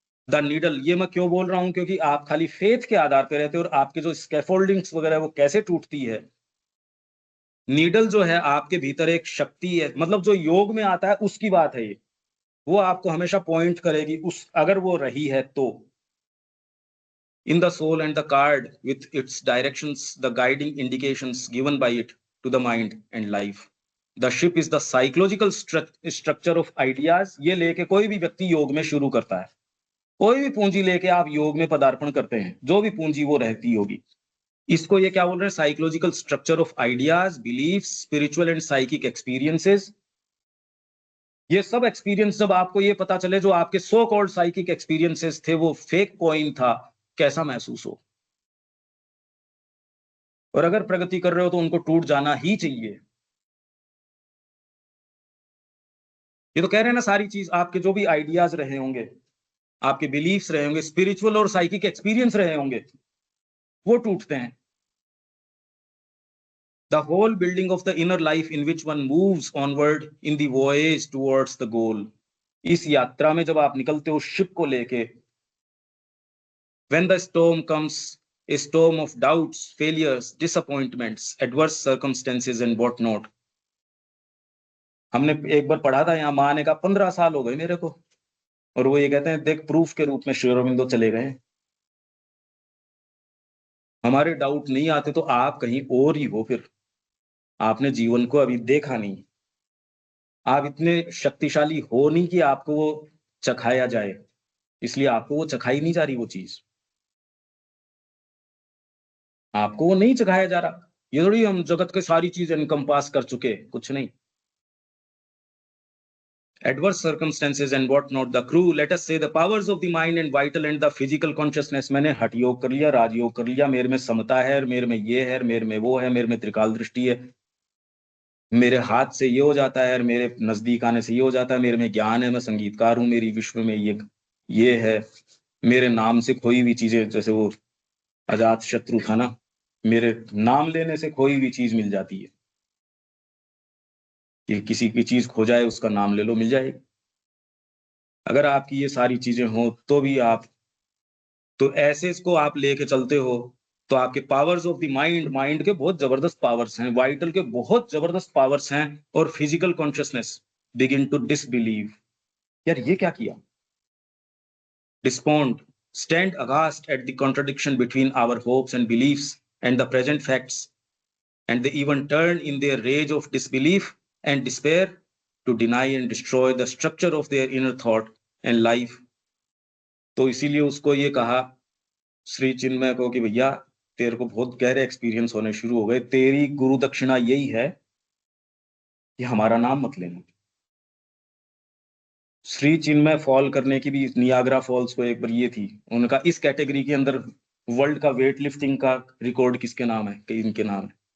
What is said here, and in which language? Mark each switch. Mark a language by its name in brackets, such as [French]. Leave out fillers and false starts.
[Hindi] The needle, ये मैं क्यों बोल रहा हूं? क्योंकि आप खाली फेथ के आधार पर रहते हो और आपके जो स्कैफोल्डिंग्स वगैरह वो कैसे टूटती है. नीडल जो है आपके भीतर एक शक्ति है, मतलब जो योग में आता है उसकी बात है ये. वो आपको हमेशा पॉइंट करेगी उस, अगर वो रही है तो. [English] In the soul and the card with its directions, the guiding indications given by it to the mind and life. The ship is the psychological structure of ideas. [Hindi] ये लेके कोई भी व्यक्ति योग में शुरू करता है. कोई भी पूंजी लेके आप योग में पदार्पण करते हैं, जो भी पूंजी वो रहती होगी. इसको ये क्या बोल रहे हैं? [English] Psychological structure of ideas, belief, spiritual and psychic experiences. [Hindi] ये सब एक्सपीरियंस जब आपको ये पता चले, जो आपके सो कॉल्ड साइकिक एक्सपीरियंसेस थे, वो फेक कॉइन था, कैसा महसूस हो. और अगर प्रगति कर रहे हो तो उनको टूट जाना ही चाहिए. ये तो कह रहे हैं ना, सारी चीज आपके जो भी आइडियाज रहे होंगे, आपके बिलीफ्स रहे होंगे, स्पिरिचुअल और साइकिक एक्सपीरियंस रहे होंगे, वो टूटते हैं. [English] The whole building of the inner life in which one moves onward in the voyage towards the goal. [Hindi] इस यात्रा में जब आप निकलते हो शिप को लेके, [English] when the storm comes, a storm of doubts, failures, disappointments, adverse circumstances and what not. [Hindi] हमने एक बार पढ़ा था यहाँ, माँ ने कहा 15 साल हो गए मेरे को, और वो ये कहते हैं देख प्रूफ के रूप में श्री अरबिंदो चले गए. हमारे डाउट नहीं आते तो आप कहीं और ही हो. फिर आपने जीवन को अभी देखा नहीं. आप इतने शक्तिशाली हो नहीं कि आपको वो चखाया जाए, इसलिए आपको वो चखाई नहीं जा रही वो चीज. आपको वो नहीं चखाया जा रहा. ये थोड़ी हम जगत के सारी चीज एनकम्पास कर चुके, कुछ नहीं. [English] Adverse circumstances and what not, the crew, let us say the powers of the mind and vital and the physical consciousness. [Hindi] मैंने हठ योग कर लिया, राजयोग कर लिया, मेरे में समता है, मेरे में ये है, मेरे में वो है, मेरे में त्रिकाल दृष्टि है, मेरे हाथ से ये हो जाता है, मेरे नजदीक आने से ये हो जाता है, मेरे में ज्ञान है, मैं संगीतकार हूँ, मेरी विश्व में ये है, मेरे नाम से खोई हुई चीजें, जैसे वो अजात शत्रु था ना, मेरे नाम लेने से खोई हुई चीज मिल जाती है, कि किसी की चीज खो जाए उसका नाम ले लो, मिल जाएगी. अगर आपकी ये सारी चीजें हो तो भी आप, तो ऐसे इसको आप लेके चलते हो, तो आपके powers of the mind, mind के बहुत जबरदस्त पावर्स हैं, वाइटल के बहुत जबरदस्त पावर्स हैं, और [English] Physical consciousness begin to disbelieve. [Hindi] यार ये क्या किया? [English] Despond, stand aghast at the contradiction between our hopes and beliefs and the present facts, and they even turn in their rage of disbelief and despair to deny and destroy the structure of their inner thought and life. [Hindi] तो इसीलिए उसको ये कहा श्री चिन्मय को कि भैया तेरे को बहुत गहरे एक्सपीरियंस होने शुरू हो गए, तेरी गुरु दक्षिणा यही है कि हमारा नाम मत लेना. श्री चिन्मय फॉल करने की भी नियाग्रा फॉल्स को एक बार ये थी, उनका इस कैटेगरी के अंदर वर्ल्ड का वेट लिफ्टिंग का रिकॉर्ड किसके नाम है? कि इनके नाम है.